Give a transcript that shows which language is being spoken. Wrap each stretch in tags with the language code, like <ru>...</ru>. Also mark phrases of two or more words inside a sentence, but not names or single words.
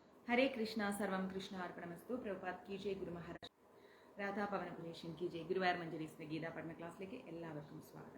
<sa>हरे कृष्णा सर्वं कृष्ण अर्पणमस्तु.</sa> <hi>प्रभुपाद की जय. ഗുരു മഹാരാജ് രാധാപവനപുരേഷൻ की जय.</hi> <ml>ഗുരുവായൂർ മഞ്ജരീസിന്റെ ഗീതാ പഠന ക്ലാസ്സിലേക്ക് എല്ലാവർക്കും സ്വാഗതം.</ml>